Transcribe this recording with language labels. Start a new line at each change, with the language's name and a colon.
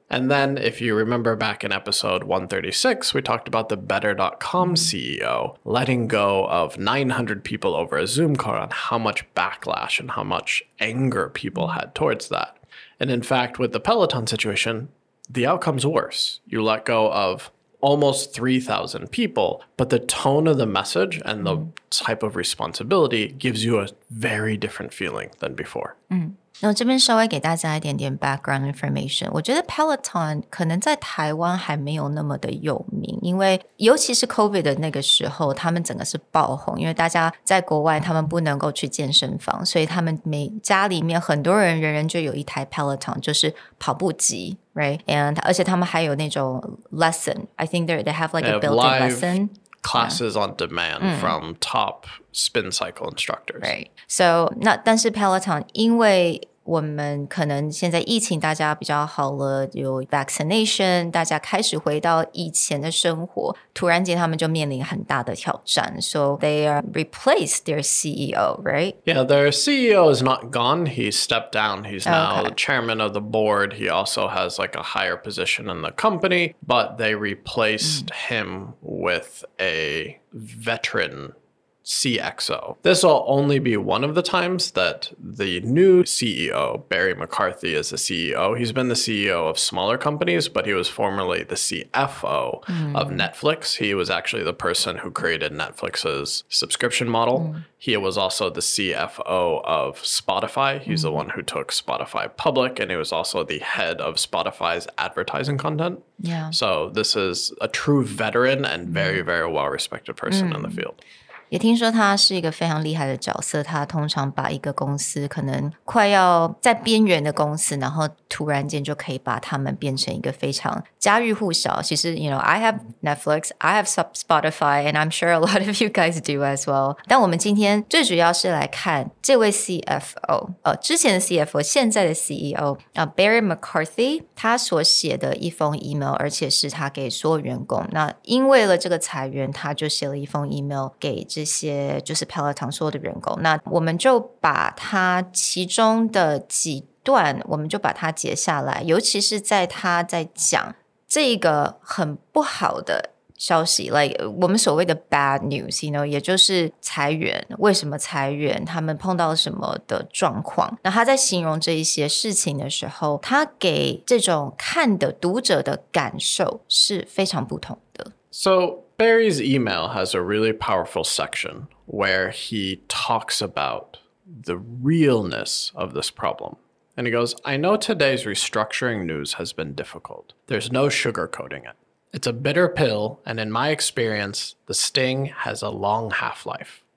English: And then if you remember back in episode 136, we talked about the Better.com CEO letting go of 900 people over a Zoom call on how much backlash and how much anger people had towards that. And in fact, with the Peloton situation, the outcome's worse. You let go of almost 3,000 people, but the tone of the message and the type of responsibility gives you a very different feeling than before.
Chinese: 那我这边稍微给大家一点点
English: background information。
Chinese: 我觉得 Peloton 可能在台湾还没有那么的有名，因为尤其是 COVID 的那个时候，他们整个是爆红，因为大家在国外他们不能够去健身房，所以他们每家里面很多人人就有一台 Peloton， 就是跑步机 right? And 而且他们还有那种 lesson.
English: I think they have like a built-in lesson. Classes on demand from top spin cycle instructors.
Chinese: Right. So 但是 Peloton 因为我们可能现在疫情大家比较好了，有 vaccination， 大家开始回到以前的生活，突然间他们就面临很大的挑战。
English: So they replaced their CEO, right? Yeah, their CEO is not gone. He stepped down. He's now the chairman of the board. He also has like a higher position in the company, but they replaced him with a veteran CXO. This will only be one of the times that the new CEO, Barry McCarthy, is the CEO. He's been the CEO of smaller companies, but he was formerly the CFO of Netflix. He was actually the person who created Netflix's subscription model. He was also the CFO of Spotify. He's the one who took Spotify public, and he was also the head of Spotify's advertising content. Yeah. So this is a true veteran and very, very well-respected person in the field.
Chinese: 也听说他是一个非常厉害的角色，他通常把一个公司可能快要在边缘的公司，然后突然间就可以把他们变成一个非常家喻户晓。其实
English: I have Netflix, I have Spotify, and I'm sure a lot of you guys do as well.
Chinese: 但我们今天最主要是来看这位 CFO， 之前的 CFO， 现在的 CEO Barry McCarthy 他所写的一封 email， 而且是他给所有员工。那因为了这个裁员，他就写了一封 email 给这些就是 Peloton 所有的员工。那我们就把它其中的几段我们就把它截下来，尤其是在他在讲这个很不好的消息
English: like
Chinese: 我们所谓的 bad news, 也就是裁员，为什么裁员，他们碰到什么的状况。那他在形容这一些事情的时候，他给这种看的读者的感受是非常不同的。
English: So Barry's email has a really powerful section where he talks about the realness of this problem. And he goes, I know today's restructuring news has been difficult. There's no sugarcoating it. It's a bitter pill, and in my experience, the sting has a long half-life.